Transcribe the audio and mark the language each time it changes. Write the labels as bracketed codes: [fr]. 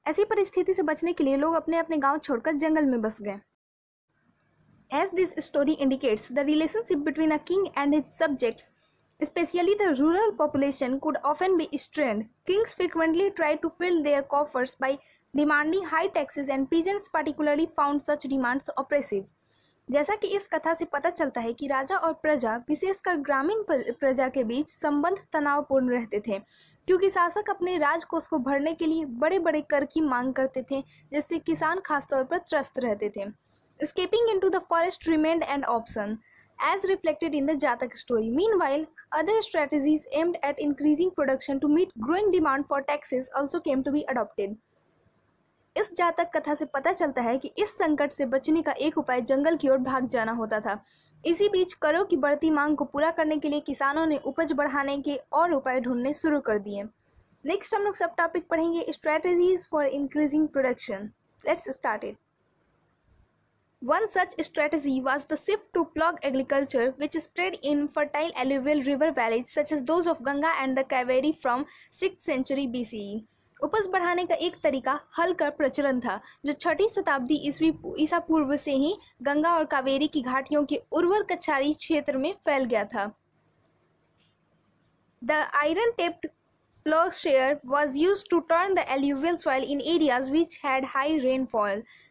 [hi] ऐसी परिस्थिति से बचने के लिए लोग अपने अपने गांव छोड़कर जंगल में बस गए। [en] As this story indicates, the relationship between a king and his subjects, especially the rural population, could often be strained. Kings frequently tried to fill their coffers by demanding high taxes, and peasants particularly found such demands oppressive. [hi] जैसा कि इस कथा से पता चलता है कि राजा और प्रजा, विशेषकर ग्रामीण प्रजा के बीच संबंध तनावपूर्ण रहते थे, क्योंकि शासक अपने राजकोष को भरने के लिए बड़े बड़े कर की मांग करते थे, जिससे किसान खासतौर पर त्रस्त रहते थे। [en] Escaping into the forest remained an option, as reflected in the Jatak story. Meanwhile, other strategies aimed at increasing production to meet growing demand for taxes also came to be adopted. [hi] इस जातक कथा से पता चलता है कि इस संकट से बचने का एक उपाय जंगल की ओर भाग जाना होता था। इसी बीच करों की बढ़ती मांग को पूरा करने के लिए किसानों ने उपज बढ़ाने के और उपाय ढूंढने शुरू कर दिए। नेक्स्ट हम लोग सब टॉपिक पढ़ेंगे, [en] Strategies for increasing production. Let's start it. One such strategy was the shift to plug agriculture, which spread in fertile alluvial river valleys such as those of Ganga and the Kaveri from 6th century BCE. [hi] उपज बढ़ाने का एक तरीका हल का प्रचलन था, जो 6ठी शताब्दी ईसा पूर्व से ही गंगा और कावेरी की घाटियों के उर्वर कछारी क्षेत्र में फैल गया था। [en] The iron-tipped plowshare was used to turn the alluvial soil in areas which had high rainfall.